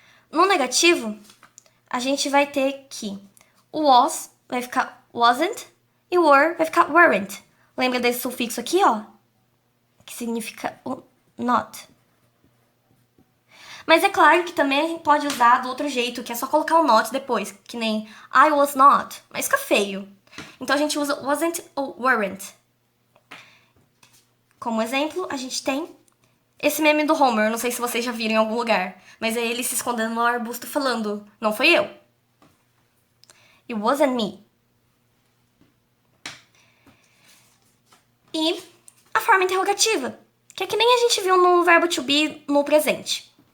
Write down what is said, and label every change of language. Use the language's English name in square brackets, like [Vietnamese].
[Portuguese] No negativo, a gente vai ter que o was vai ficar wasn't e o were vai ficar weren't. Lembra desse sufixo aqui, ó? Que significa not. Mas é claro que também a gente pode usar do outro jeito, que é só colocar o not depois, que nem [English] I was not, [Portuguese] mas fica feio. Então a gente usa wasn't ou weren't. Como exemplo, a gente tem esse meme do Homer, não sei se vocês já viram em algum lugar, mas é ele se escondendo no arbusto falando, não foi eu. [English] It wasn't me. [Portuguese] E a forma interrogativa, que é que nem a gente viu no verbo to be no presente.